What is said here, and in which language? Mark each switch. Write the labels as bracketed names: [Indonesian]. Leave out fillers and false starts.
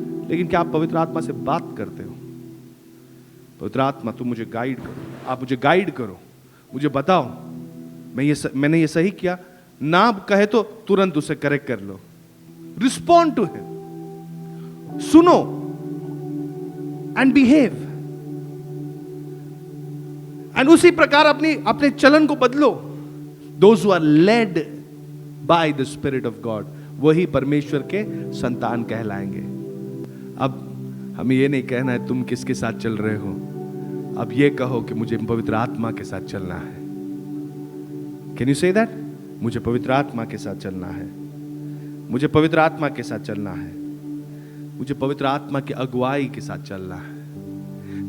[Hindi] लेकिन क्या आप पवित्र आत्मा से बात करते हो? पवित्र आत्मा तुम मुझे गाइड करो, आप मुझे गाइड करो, मुझे बताओ मैंने ये सही किया. ना कहे तो तुरंत उसे करेक्ट कर लो. [English] respond to him, [Hindi] सुनो [English] And behave. [Hindi] एंड उसी प्रकार अपने चलन को बदलो. [English] Those who are led by the Spirit of God, [Hindi] वही परमेश्वर के संतान कहलाएंगे. अब हमें ये नहीं कहना है तुम किसके साथ चल रहे हो, अब ये कहो कि मुझे पवित्र आत्मा के साथ चलना है. [English] Can you say that? [Hindi] मुझे पवित्र आत्मा के साथ चलना है, मुझे पवित्र आत्मा के साथ चलना है, मुझे पवित्र आत्मा की अगुवाई के साथ चलना है.